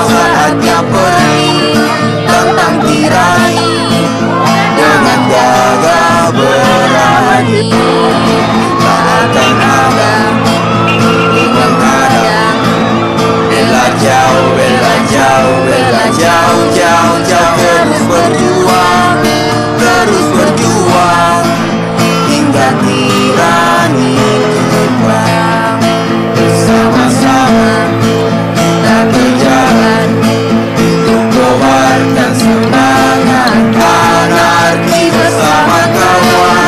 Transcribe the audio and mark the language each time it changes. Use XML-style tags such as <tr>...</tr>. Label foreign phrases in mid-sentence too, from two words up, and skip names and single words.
<id>Saatnya pergi tantang tirani dengan gagah berani. Tak akan ada menghadang.</id> <it>Bella ciao, bella ciao, bella ciao, ciao, ciao.</it> <id>Terus berjuang, terus berjuang hingga tirani tumbang. Sama-sama kita berjalan untuk kobarkan semangat anarki bersama kawan.</id>